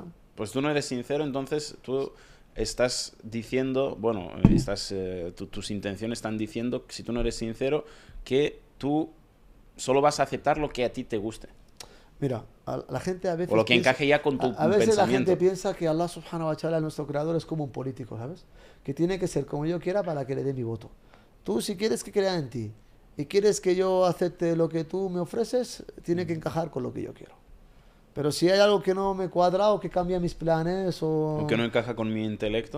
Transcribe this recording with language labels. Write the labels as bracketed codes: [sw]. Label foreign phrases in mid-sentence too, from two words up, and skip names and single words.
[es] Pues tú no eres sincero, entonces tú estás diciendo, bueno, tus intenciones están diciendo, si tú no eres sincero, que tú solo vas a aceptar lo que a ti te guste. Mira, la gente a veces... O lo que encaje ya con tu a veces pensamiento. La gente piensa que Allah [ar] سبحانه وتعالى, [es] nuestro creador, es como un político, ¿sabes? Que tiene que ser como yo quiera para que le dé mi voto. Tú, si quieres que crea en ti y quieres que yo acepte lo que tú me ofreces, tiene que encajar con lo que yo quiero. Pero si hay algo que no me cuadra o que cambia mis planes o que no encaja con mi intelecto.